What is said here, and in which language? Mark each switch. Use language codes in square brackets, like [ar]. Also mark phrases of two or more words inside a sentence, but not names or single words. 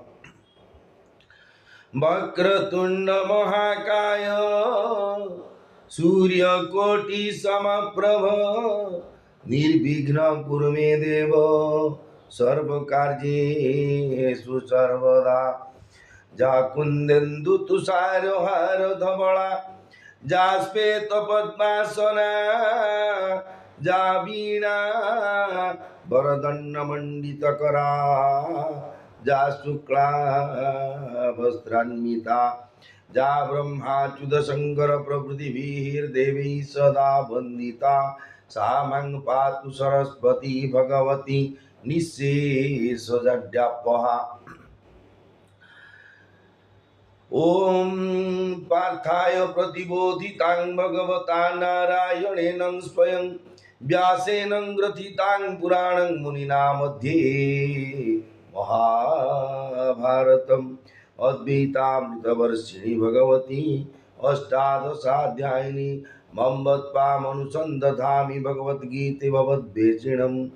[sa] वक्रतुंड महाकाय सूर्यकोटि समप्रभ निर्विघ्न कुरु मे देव सर्वकार्येषु सर्वदा। जा कुंदेन्दु तुषार हार धवला जा श्वेत पद्मासना जा वीणा वरदंड मंडित करा जा शुक्ला वस्त्रान्विता जा ब्रह्माच्युत शंकर प्रभृतिभिर्देवी सदा वंदिता सा मां पातु सरस्वती भगवती निःशेषजाड्यापहा। ओम पार्थाय प्रतिबोधितां भगवता नारायणेन स्वयं व्यासेन ग्रथितां पुराणं मुनिना मध्ये महाभारतम् अद्वैतामृतवर्षिणी भगवती अष्टादशाध्यायिनी मम्बत्वामनुसन्दधामि भगवद्गीते भवद्वेषिणम्।